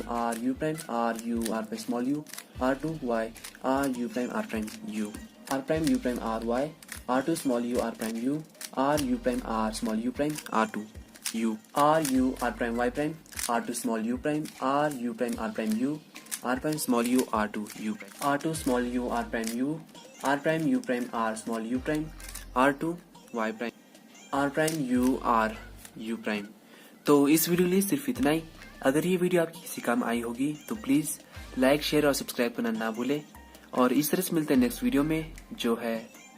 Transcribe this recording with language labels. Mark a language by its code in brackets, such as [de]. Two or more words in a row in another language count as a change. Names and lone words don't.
[en] R U prime, R U R prime small u, R2 Y, R U prime R prime U, R prime U prime R Y, R2 small u R prime U, R U prime R small u prime, R2 U, R U R prime Y prime, R2 small u prime, R U prime R prime U, R prime small u R2 U prime, R2 small u R prime U, R prime U prime R small u prime, R2 Y prime, R prime U R U prime। [hi] तो इस वीडियो के लिए सिर्फ इतना ही। अगर ये वीडियो आपकी किसी काम आई होगी तो प्लीज़ [en] like, share [hi] और सब्सक्राइब करना ना भूलें। और इस तरह से मिलते हैं [en] next video [hi] में, जो है